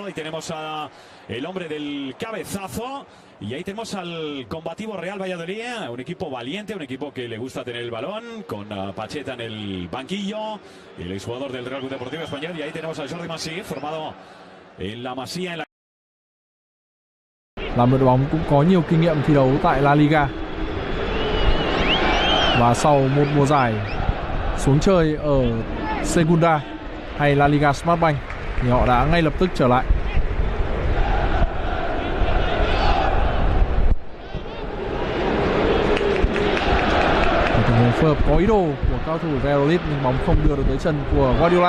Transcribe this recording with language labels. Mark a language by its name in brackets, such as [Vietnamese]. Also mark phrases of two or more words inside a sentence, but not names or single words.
[Spanish] Ahí tenemos a el hombre del cabezazo. Y ahí tenemos al combativo Real Valladolid, un equipo valiente, un equipo que le gusta tener el balón, con Pacheta en el banquillo, el exjugador del Real Club Deportivo Español. Y ahí tenemos a Jordi Masí, formado en la Masía. [Vietnamese] Là một đội bóng cũng có nhiều kinh nghiệm thi đấu tại La Liga. Và sau một mùa giải xuống chơi ở Segunda hay La Liga Smartbank thì họ đã ngay lập tức trở lại. Một tình huống phối hợp có ý đồ của cao thủ Valladolid nhưng bóng không đưa được tới chân của Guardiola.